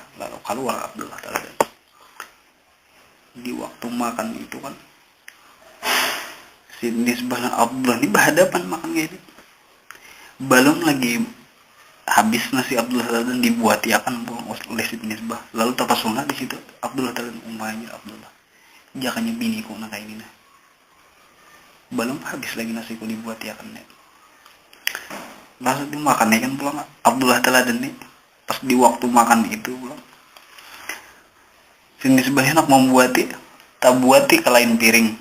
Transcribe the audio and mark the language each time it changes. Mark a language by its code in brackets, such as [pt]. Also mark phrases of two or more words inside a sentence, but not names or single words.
[bjn] Lalu keluar Abdullah Taladan. Di waktu makan itu kan si Nisbah dan Abdullah ini berhadapan makan kayak ini. Balon lagi habis nasi Abdullah Taladan dibuati akan oleh si Nisbah. Lalu terpesona di situ Abdullah Taladan, "Umpamanya Abdullah, jakanya biniku nak kayak ini nah. Balon habis lagi nasiku dibuati akan nih." Lalu dimakan kan pulang Abdullah Taladan nih. Pas di waktu makan itu pulang si Nisbah nak membuati tak buati ke lain piring.